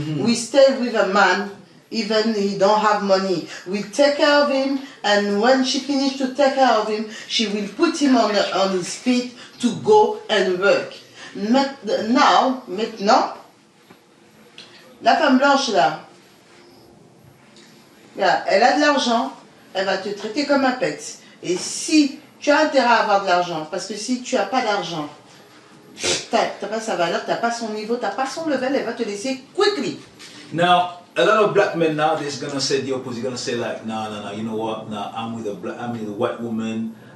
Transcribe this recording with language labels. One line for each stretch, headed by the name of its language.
English: We stay with a man, even he don't have money. We take care of him, and when she finishes to take care of him, she will put him on his feet to go and work.
French: Maintenant, la femme blanche là, elle a de l'argent, elle va te traiter comme un pet. Et si tu as intérêt à avoir de l'argent, parce que si tu n'as pas d'argent, t'as pas sa valeur, t'as pas son niveau, t'as pas son level, elle va te laisser quickly.
English: Now, a lot of black men nowadays gonna say the opposite. Gonna say like, no, you know what? Nah, I'm with a white woman.